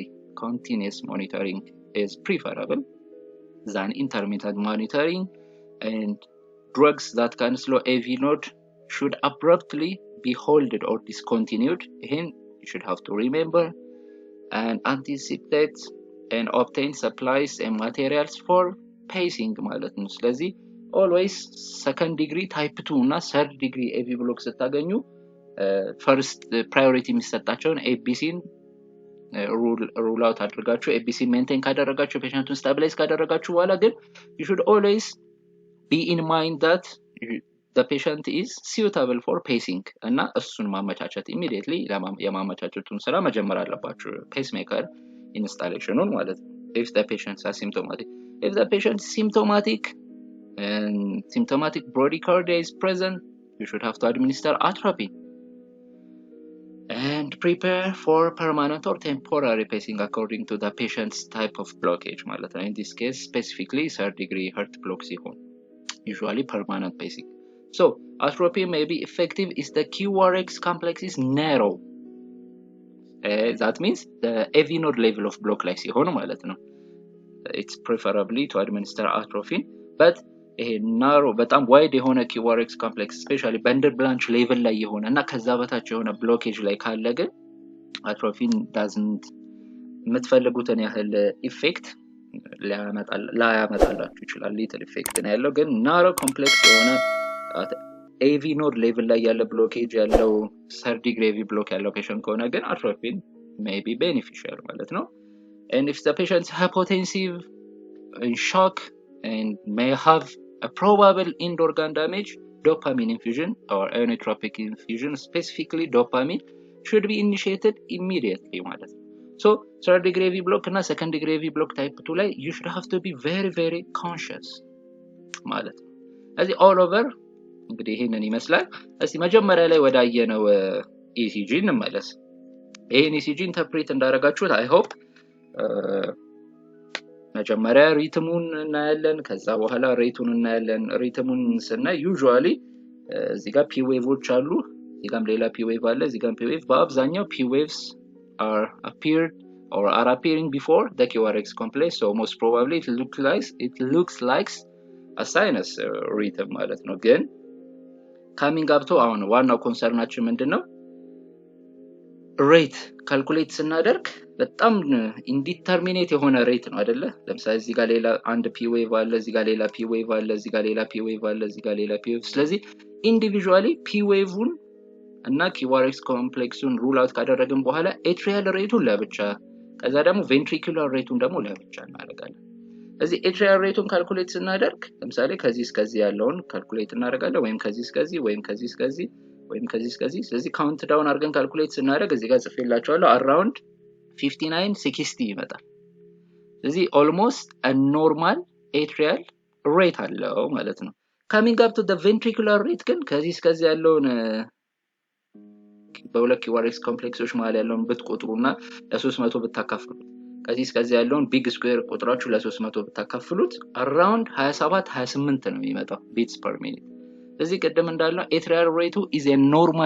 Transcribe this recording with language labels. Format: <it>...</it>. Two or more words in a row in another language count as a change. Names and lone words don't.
<en>Continuous monitoring is preferable than intermittent monitoring, and drugs that can slow AV node should abruptly be halted or discontinued. And you should have to remember and anticipate and obtain supplies and materials for pacing</en> <am>ማለት ነው.</am> <en>ስለዚህ always second degree type 2 እና third degree AV block ስታገኙ first priority የሚሰጣቸውን ABCን rule out አድርጋችሁ ABC maintain</en> <am>ካደረጋችሁ ፔሸንቱን</am> <en>stabilize</en> <am>ካደረጋችሁ በኋላ ግን</am> <en>you should always be in mind that the patient is suitable for pacing</en> <am>እና እሱን ማመቻቸት</am> <en>immediately</en> <am>የማመቻቸቱን ስራ መጀመር አለባችሁ</am> <en>pacemaker installationን</en> <am>ማለት ነው.</am> <en>If the patient is asymptomatic. If the patient is symptomatic and symptomatic bradycardia is present, you should have to administer atropine and prepare for permanent or temporary pacing according to the patient's type of blockage</en> <am>ማለት ነው.</am> <en>In this case specifically third degree heart block ሲሆን usually permanent pacing. So atropine may be effective if the QRX complex is narrow. That means the AV node level of block</en> <am>ላይ ሲሆን ማለት ነው.</am> <en>It's preferably to administer atropine, but narrow</en> <am>በጣም wide የሆነ</am> <en>QRX complex especially bundle branch</en> <am>level ላይ የሆነ እና ከዛ በታች የሆነ blockage ላይ ካለ ግን</am> <en>atropine doesn't</en> <am>የምትፈልጉትን ያህል ኢፌክት ላያመጣላችሁ ይችላል።</am> <en>little effect</en> <am>ነው ያለው። ግን</am> <en>narrow complex</en> <am>የሆነ</am> <en>AV node level</en> <am>ላይ ያለ blockage ያለው</am> <en>third degree AV block</en> <am>ያለው patient ከሆነ ግን</am> <en>atropine may be beneficial</en> <am>ማለት ነው.</am> <en>And if the patient is hypotensive, in shock, and may have a probable end organ damage, dopamine infusion or ionotropic infusion, specifically dopamine, should be initiated immediately</en> <am>ማለት ነው.</am> <en>So third degree AV block እና second degree AV block type 2 ላይ you should have to be very very conscious</en> <am>ማለት ነው. ስለዚህ all over እንግዲህ ይሄንን ይመስላል። እስቲ መጀመሪያ ላይ ወዳየነው ECG እንመለስ። ይሄን ECG ኢንተርፕሬት እንዳደረጋችሁት</am> <en>I hope</en> <am>መጀመሪያ ሪትሙን እናያለን ከዛ በኋላ ሬቱን እናያለን ሪትሙን ስናይ ዩዥዋሊ እዚህ ጋር</am> <en>P waves</en> <am>አሉ እዚህ ጋርም ሌላ</am> <en>P wave</en> <am>አለ እዚህ ጋርም</am> <en>P wave</en> <am>በአብዛኛው</am> <en>P waves are appeared or are appearing before the QRX complex so most probably it looks like a sinus rhythm</en> <am>ማለት ነው ግን</am> <en>coming up to</en> <am>አሁን ዋናው ኮንሰርናችን ምንድነው</am> <en>rate calculate</en> <am>ስናደርግ በጣም ኢንዲተርሚኔት የሆነ ሬት ነው አይደለ ለምሳሌ እዚህ ጋር ሌላ አንድ</am> <en>P wave</en> <am>አለ እዚህ ጋር ሌላ</am> <en>P wave</en> <am>አለ እዚህ ጋር ሌላ</am> <en>P wave</en> <am>አለ እዚህ ጋር ሌላ</am> <en>P wave</en> <am>ስለዚህ</am> <en>individually P wave</en> <am>እና</am> <en>QRX complex rule out</en> <am>ካደረግን በኋላ ኤትሪያል ሬቱን ለብቻ ከዛ ደግሞ</am> <en>ventricular rate</en> <am>ደግሞ ለብቻ እናደርጋለን እዚህ</am> <en>atrial rate calculate</en> <am>ስናደርግ ለምሳሌ ከዚህ እስከዚህ ያለውን ካልኩሌት እናደርጋለን ወይም ከዚህ እስከዚህ ወይም ከዚህ እስከዚህ ወይም ከዚህ እስከዚህ ስለዚህ</am> <en>count down</en> <am>አድርገን ካልኩሌት ስናደርግ እዚህ ጋር ጽፌላችኋለሁ around 59 60 ይመጣል ስለዚህ</am> <en>almost a normal atrial rate</en> <am>አለው ማለት ነው</am> <en>coming up to the ventricular rate</en> <am>ግን ከዚህ እስከዚህ ያለውን በሁለት</am> <en>QRX complexes</en> <am>መሃል ያለውን ብትቆጥሩና ለ300 ብታካፍሉት ከዚህ እስከዚህ ያለውን</am> <en>big square</en> <am>ቁጥራችሁ ለ300 ብታካፍሉት around 27 28 ነው የሚመጣው</am> <en>beats per minute</en> <am>እዚህ ቀደም እንዳለው</am> <en>atrial rate is a normal</en>